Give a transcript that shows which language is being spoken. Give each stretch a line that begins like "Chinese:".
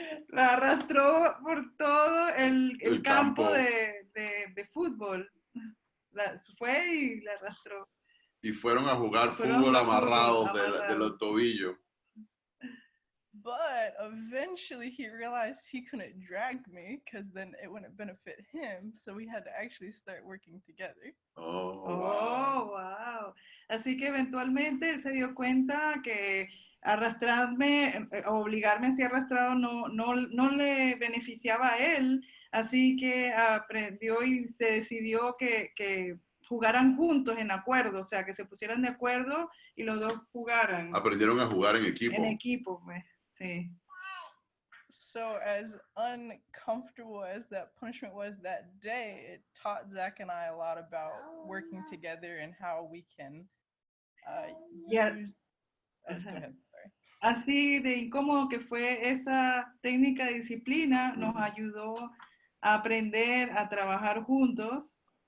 Spanish: La arrastró por todo el campo de fútbol. Fue y la arrastró. Y fueron a jugar fútbol amarrados de los tobillos.
English: But eventually he realized he couldn't drag me because then it wouldn't benefit him. So we had to actually start working together.
Spanish: Oh, wow. Así que eventualmente él se dio cuenta que arrastrarme, obligarme así arrastrado no le beneficiaba a él, así que aprendió y se decidió que jugaran juntos en acuerdo, o sea, que se pusieran de acuerdo y los dos jugaran. Aprendieron a jugar en equipo. En equipo, pues, sí.
English: So as uncomfortable as that punishment was that day, it taught Zach and I a lot about working together and how we can Yeah. use... Go ahead, sorry.
Spanish: Así de incómodo que fue esa técnica de disciplina, nos ayudó a aprender a trabajar juntos.